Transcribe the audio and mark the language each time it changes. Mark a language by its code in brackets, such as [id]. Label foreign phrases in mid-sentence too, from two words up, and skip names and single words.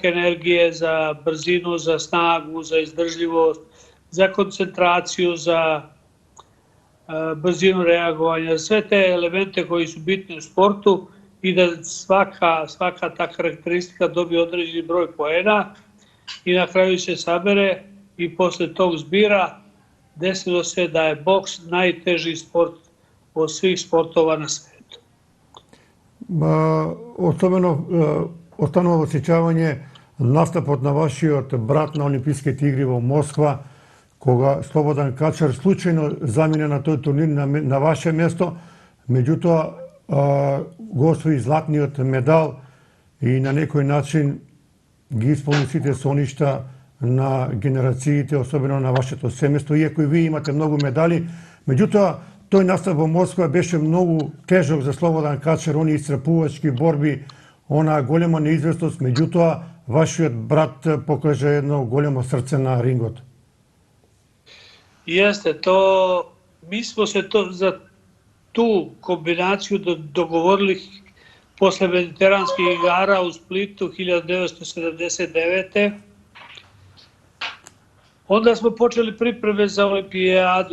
[sr] energije, za brzinu, za snagu, za izdržljivost, za koncentraciju, za brzinu reagovanja, sve te elemente koji su bitni u sportu i da svaka ta karakteristika dobije određeni broj poena i na kraju se sabere i posle tog zbira desilo se da je boks najteži sport od svih sportova na svetu. [mk] Останало осеќавање настапот на вашиот брат на Олимписките игри во Москва, кога Слободан Качар случајно замине на тој турнир на ваше место, меѓутоа го освои златниот медал и на некој начин ги исполни сите соништа на генерациите, особено на вашето семејство, иако и вие имате многу медали. Меѓутоа, тој настап во Москва беше многу тежок за Слободан Качар, они исцрпувачки борби, она голема неизвестност, меѓутоа, вашиот брат покажа едно големо срце на рингот. [sr] Jeste, mi smo se za tu kombinaciju dogovorili posle mediteranskih igara u Splitu 1979. Onda smo počeli pripreme za olimpijadu.